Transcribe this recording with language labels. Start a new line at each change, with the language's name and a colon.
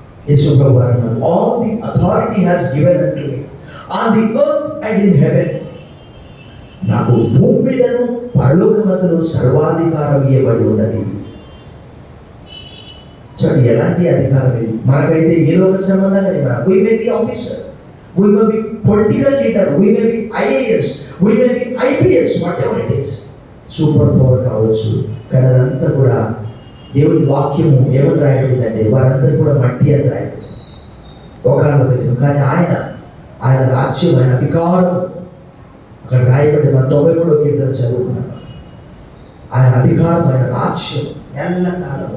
Telugu: యేసుప్రభు అన్నారు,
English: All the authority has given unto me on the earth and in heaven.
Telugu: నాకు భూమి మీదను పరలోకమందును సర్వాధికారం ఇవ్వబడి ఉన్నది. చూడండి ఎలాంటి అధికారం ఇది. మనకైతే ఏ లోక సంబంధం కానీ
English: we may be officer, we may be political leader, we may be IAS, we may be IPS, whatever it is,
Telugu: super power కావచ్చు. కానీ అదంతా కూడా దేవుడి వాక్యము ఏమని రాయబడిందంటే, వారందరూ కూడా మట్టి అని రాయబడింది ఒకనొక దినం. కానీ ఆయన రాజ్యం, ఆయన అధికారం అక్కడ రాయబడింది. మన 93వ కీర్తన చదువుకున్నాం. ఆయన అధికారం, ఆయన రాజ్యం ఎల్లకాలం.